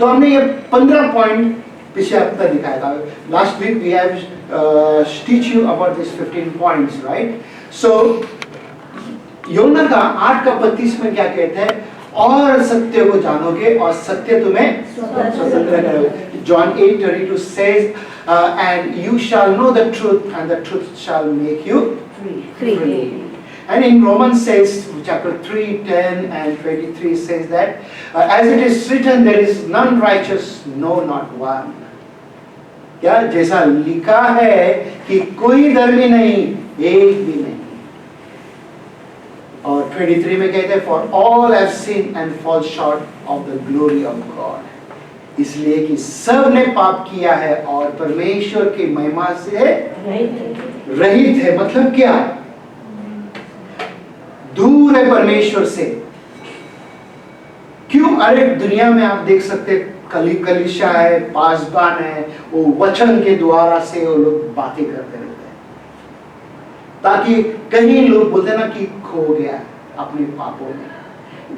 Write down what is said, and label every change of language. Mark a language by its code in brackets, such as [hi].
[hi] तो हमने ये 15 पॉइंट पिछले हफ्ता दिखाया था। [en] Last week we have teach you about this 15 points, right? [hi] सो यूहन्ना का 8:32 में क्या कहते हैं? और सत्य को जानोगे और सत्य तुम्हें स्वतंत्र करोगे। [en] John 8:32 says, and you shall know the truth, and the truth shall make you free. And in Romans says, chapter 3:10 and 23 says that, as it is written, there is none righteous, no, not one. [hi] क्या? जैसा लिखा है कि कोई धर्मी नहीं, एक भी नहीं। और 23 में कहते हैं, [en] for all have sinned and fall short of the glory of God. [hi] इसलिए कि सब ने पाप किया है और परमेश्वर की महिमा से रहित है। मतलब क्या? दूर है परमेश्वर से। क्यों? अरे दुनिया में आप देख सकते, कलीसिया है, पासबान है, वो वचन के द्वारा से वो लोग बातें करते रहते हैं, ताकि कहीं लोग बोलते ना कि खो गया अपने पापों में।